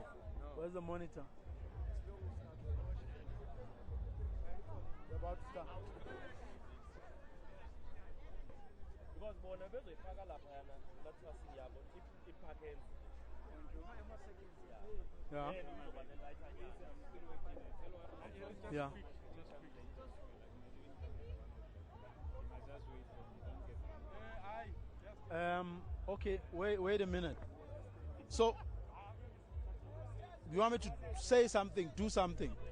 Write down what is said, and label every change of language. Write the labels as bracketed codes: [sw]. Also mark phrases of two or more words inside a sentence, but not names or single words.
[en] Where's the monitor? We're about to start. [nd] Because bona bezoyifaka lapha yana lathi yabo ipackage. [en] Yeah. Yeah. Okay, wait a minute. So, you want me to say something, do something?